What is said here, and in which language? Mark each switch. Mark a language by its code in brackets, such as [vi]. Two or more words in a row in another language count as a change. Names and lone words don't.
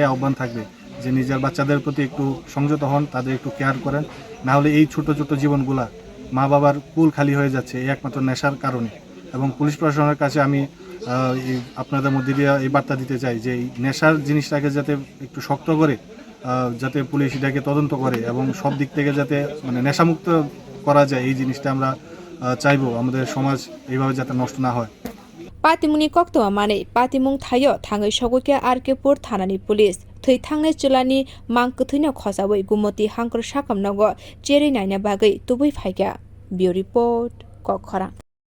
[bn] আহ্বান থাকবে যে নিজের বাচ্চাদের প্রতি একটু সংযত হন তাদের একটু কেয়ার করেন না হলে এই ছোট ছোট জীবনগুলা মা বাবার কুল খালি হয়ে যাচ্ছে এই একমাত্র নেশার কারণে এবং পুলিশ প্রশাসনের কাছে আমি আপনাদের মধ্যে দিয়ে এই বার্তা দিতে চাই যে এই নেশার জিনিসটাকে যাতে একটু শক্ত করে যাতে পুলিশ এটাকে তদন্ত করে এবং সব দিক থেকে যাতে মানে নেশামুক্ত করা যায় এই জিনিসটা আমরা চাইবো আমাদের সমাজ এইভাবে যাতে নষ্ট না হয় [trp] patimungni koktwa mane patimung thayo thangai sogokya Arkepur thanani police thoi thangnai chulani mangkuthuino khosawai gumoti hangkor sakam nogo cheri naina bagai tubui phaikya [en] Bureau Report [trp] Kokhara।